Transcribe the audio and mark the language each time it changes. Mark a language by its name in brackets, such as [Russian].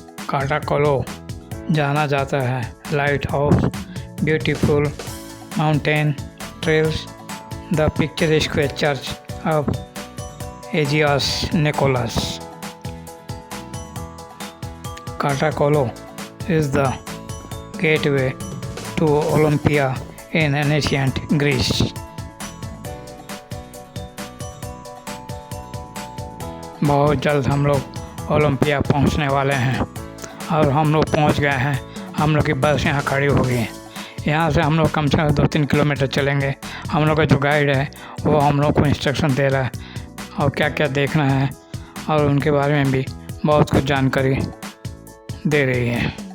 [English] Katakolo [Hindi] जाना जाता है [English] Lighthouse, beautiful mountain trails, the picturesque church of Agios Nicholas. Katakolo is the gateway to Olympia in ancient Greece. [Hindi] बहुत जल्द हम लोग ओलंपिया पहुंचने वाले हैं और हम लोग पहुंच गए हैं। हम लोग की बस यहाँ खड़ी हो गई है। यहाँ से हम लोग कम से कम 2-3 किलोमीटर चलेंगे। हम लोग का जो गाइड है वो हम लोग को इंस्ट्रक्शन दे रहा है और क्या क्या देखना है और उनके बारे में भी बहुत कुछ जानकारी दे रही है।